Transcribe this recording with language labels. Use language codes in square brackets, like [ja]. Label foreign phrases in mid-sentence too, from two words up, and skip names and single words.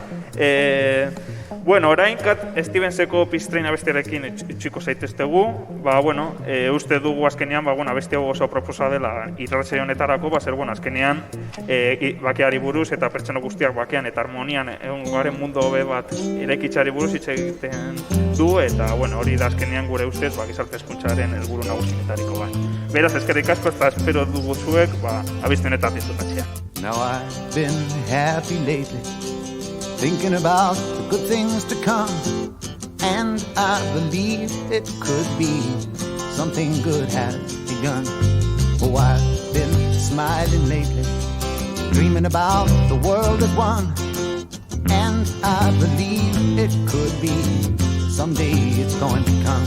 [eu] Orainkat Stevenseko Pistrein abestiarekin itxiko zaiteztegu, uste dugu azkenean, abesti hau oso proposa dela irratsaio honetarako, azkenean bakeari buruz eta pertsona guztiak bakean eta harmonian egongoaren mundu hobe bat eraikitzari buruz hitz egiten du, eta hori da azkenean gure ustez gizarte hezkuntzaren helburu nagusienetariko bat. Beraz, eskerrik asko eta espero dugu zuek abesti honetan disfrutatzea. [en] Now I've been happy lately, thinking about the good things to come, and I believe it could be something good has begun. Oh, I've been smiling lately, dreaming about the world as one, and I believe it could be someday it's going to come.